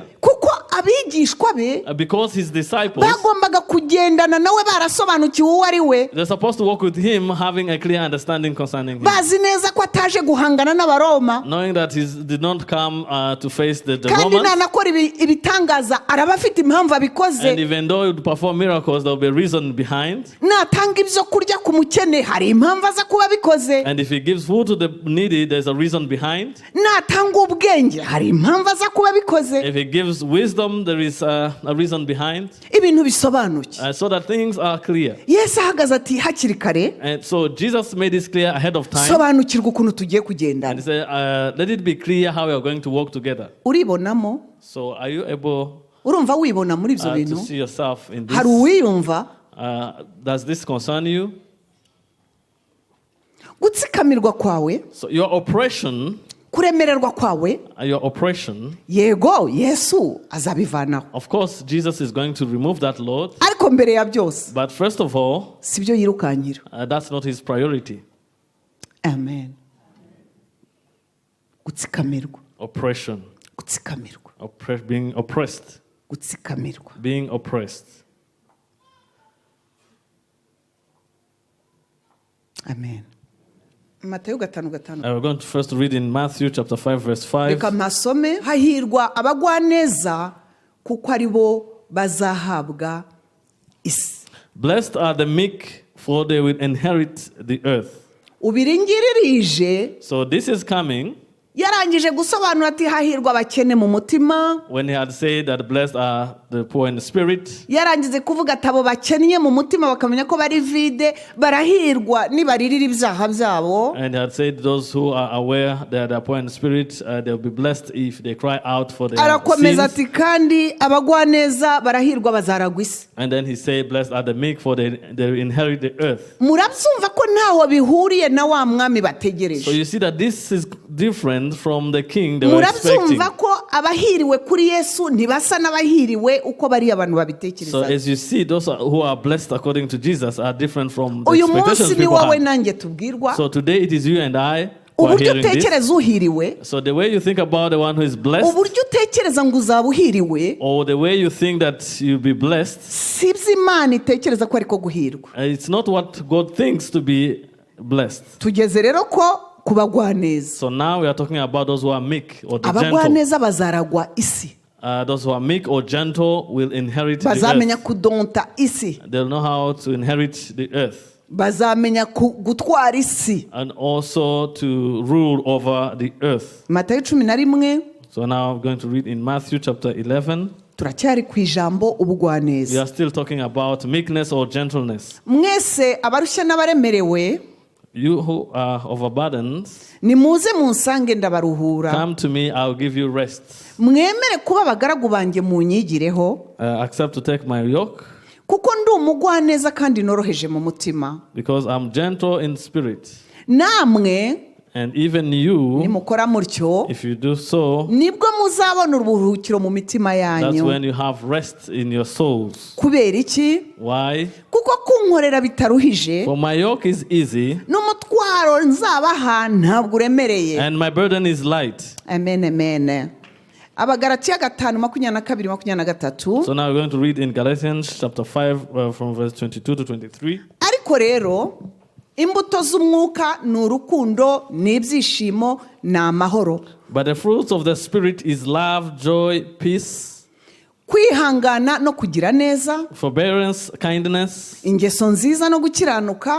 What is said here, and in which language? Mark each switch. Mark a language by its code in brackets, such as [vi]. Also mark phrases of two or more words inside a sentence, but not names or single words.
[rw] kuko abigishwa be [en] Because his disciples, [rw] bagombaga kugendana nawe barasobanukiwe uwo ari we, [en] they're supposed to walk with him, having a clear understanding concerning him, [rw] bazi neza ko ataje guhangana n'abaroma, [en] knowing that he did not come to face the [rw] kandi [en] Romans. [rw] nanakora ibitangaza araba afite impamvu abikoze. [en] And even though he would perform miracles, there will be a reason behind. [rw] natanga ibyo kurya ku mukene hari impamvu aza kuba abikoze. [en] And if he gives food to the needy, there's a reason behind. [rw] natanga ubwenge hari impamvu aza kuba abikoze. [en] If he gives wisdom, there is a reason behind. [rw] ibintu bisobanuye. [en] So that things are clear. [rw] Yesu ahagaze ati hakiri kare, [en] And so Jesus made this clear ahead of time. [rw] sobanukirwa ukuntu tugiye [en] And he [rw] kugendana. [en] said, let it be clear how we are going to walk together. [rw] uribonamo, [en] So are you able [rw] urumva wibona muri ibyo [en] to [rw] bintu? [en] see yourself in [rw] hari [en] this? [rw] uwiyumva [en] Does this concern you? [rw] gutsikamirwa kwawe, [en] So your oppression, [rw] kuremererwa kwawe, yego, Yesu azabivanaho. [en] of course, Jesus is going to remove that load. [rw] ariko mbere ya byose [en] But first of all, [rw] si byo yirukankira. [en] that's not his priority. [rw] amen. gutsikamirwa, [en] Oppression, [rw] gutsikamirwa, [en] being oppressed, [rw] gutsikamirwa. [en] being oppressed. [rw] amen. Matayo 5:5. [en] We're going to first read in Matthew chapter 5 verse 5. [rw] reka mpasome. hahirwa abagwaneza kuko ari bo bazahabwa isi. [en] Blessed are the meek, for they will inherit the earth. [rw] ubiringiririje. [en] So this is coming [rw] yarangije gusobanura ati hahirwa abakene mu mutima. [en] when he had said that blessed are the poor in spirit. [rw] yarangije kuvuga ati abo bakennye mu mutima bakamenya ko bari vide barahirwa nibaririra ibyaha byabo. [en] And he had said those who are aware that they are poor in spirit, they will be blessed if they cry out for their [rw] arakomeza [en] sins. [rw] ati kandi abagwaneza barahirwa bazaragwa isi. [en] And then he said, blessed are the meek, for they inherit the earth. [rw] murabyumva ko ntaho bihuriye na wa mwami [en] So [rw] bategereje. [en] you see that this is different from the king they were expecting. [rw] murabyumva ko abahiriwe kuri Yesu ntibasa n'abahiriwe uko bari abantu [en] So [rw] babitekereza. [en] as you see, those who are blessed according to Jesus are different from the [rw] uyu [en] expectations [rw] munsi ni [en] people [rw] wowe [en] have. [rw] nanjye tubwirwa. [en] So today it is you and I who are [rw] uburyo [en] hearing this. [rw] utekereza uhiriwe, [en] So the way you think about the one who is blessed, [rw] uburyo utekereza ngo uzaba uhiriwe, [en] or the way you think that you'll be blessed, [rw] si byo Imana itekereza ko ariko guhirwa. [en] it's not what God thinks to be blessed. [rw] tugeze rero ko ku bagwaneza. [en] So now we are talking about those who are meek or the gentle. [rw] Abagwaneza bazaragwa isi. [en] Those who are meek or gentle will inherit the [rw] Bazamenya [en] earth. [rw] kudonta isi. [en] They'll know how to inherit the earth. [rw] Bazamenya gutwara isi. [en] And also to rule over the earth. [rw] Matayo 11. [en] So now I'm going to read in Matthew chapter 11. [rw] Turacyari ku ijambo ubugwaneza. [en] We are still talking about meekness or gentleness. [rw] Mwese abarushya n'abaremerewe, [en] You who are overburdened, [rw] nimuze munsange ndabaruhura. [en] come to me, I'll give you rest. [rw] Mwemere kuba abagaragu banjye munyigireho, [en] Accept to take my yoke, [rw] kuko ndi umugwaneza kandi noroheje mu mutima. [en] because I'm gentle in spirit. [rw] Namwe [en] And even you, [rw] nimukora mutyo, [en] if you do so, [rw] nibwo muzabona uburuhukiro mu mitima [en] that's [rw] yanyu. [en] when you have rest in your souls. [rw] Kubera iki? [en] Why? [rw] Kuko kunkorera bitaruhije, [en] For my yoke is easy [rw] n'umutwaro nzabaha ntabwo uremereye. [en] and my burden is light. [rw] Amen, amen. Abagalatiya 5:22-23. [en] So now we're going to read in Galatians chapter 5 from verse 22 to 23. [rw] Ariko rero imbuto z'umwuka ni urukundo, ni ibyishimo, ni amahoro, [en] But the fruits of the Spirit is love, joy, peace, [rw] kwihangana no kugira neza, [en] forbearance, kindness, [rw] ingeso nziza no gukiranuka,